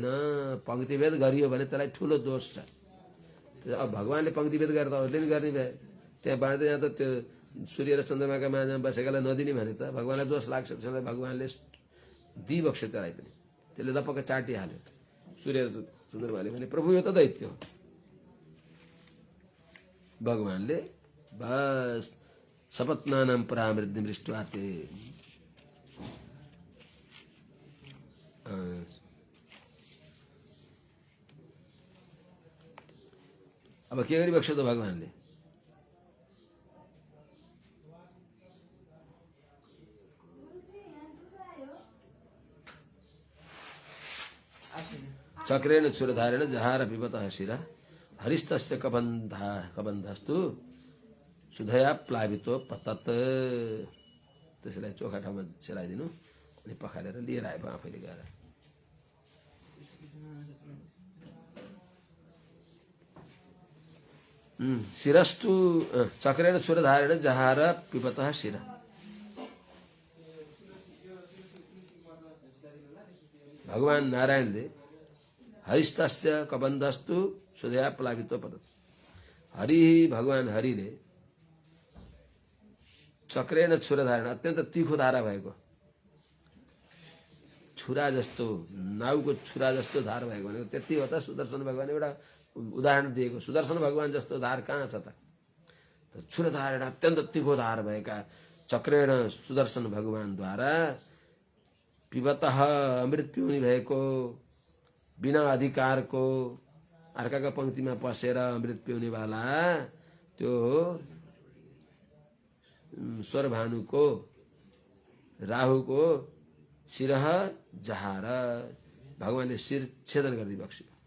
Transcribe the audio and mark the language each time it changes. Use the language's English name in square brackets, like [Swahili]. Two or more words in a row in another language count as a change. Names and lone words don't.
[Nepali] पंक्तिभेद गरियो भने त्यसलाई ठुलो दोष छ। अब भगवानले पंक्तिभेद गरेर त अरूले नि गर्ने भए, त्यहाँ बाँड्दै जाँदा त्यो सूर्य र चन्द्रमाका माझमा बसेकालाई नदिने भने त भगवानलाई दोष लाग्छ। त्यसलाई भगवानले दिइबक्स्यो त्यसलाई पनि, त्यसले लपक्क चाटिहाल्यो। सूर्य र चन्द्रमाले भने प्रभु यो त दैत्य हो। भगवानले बस [Sanskrit] सपत्नानां परामृद्धि दृष्ट्वा ते [Nepali] अब के गरिबक्स्यो त भगवानले, [Sanskrit] चक्रेण क्षुरधारेण जहार पिबतः शिरा हरिस्तस्य कबन्धस्तु सुधया प्लावितो पतत। [Nepali] त्यसलाई चोखा ठाउँमा सेलाइदिनु अनि पखालेर लिएर आयो आफैले गएर। [Sanskrit] शिरस्तु चक्रेण क्षुरधारेण जहार पिबतः शिरा। [Nepali] भगवान नारायणले [Sanskrit] हरिस्तस्य कबन्धस्तु सुधया प्लावितो पतत, [Nepali] हरि भगवान हरिले [Sanskrit] चक्रेण क्षुरधारण [Nepali] अत्यन्त तीखो धारा भएको, छुरा जस्तो नाउको छुरा जस्तो धार भएको भनेको त्यति हो त। सुदर्शन भगवान एउटा उदाहरण दिएको, सुदर्शन भगवान जस्तो धार कहाँ छ त? क्षुरधारण अत्यन्त तीखो धार भएका चक्रेण सुदर्शन भगवानद्वारा पिबतः अमृत पिउने भएको, बिना अधिकारको अर्काका पंक्तिमा पसेर अमृत पिउनेवाला त्यो स्वरभानुको राहुको [Sanskrit] शिरह जहार, [Nepali] भगवानले शिर छेदन गरिदिबक्स्यो।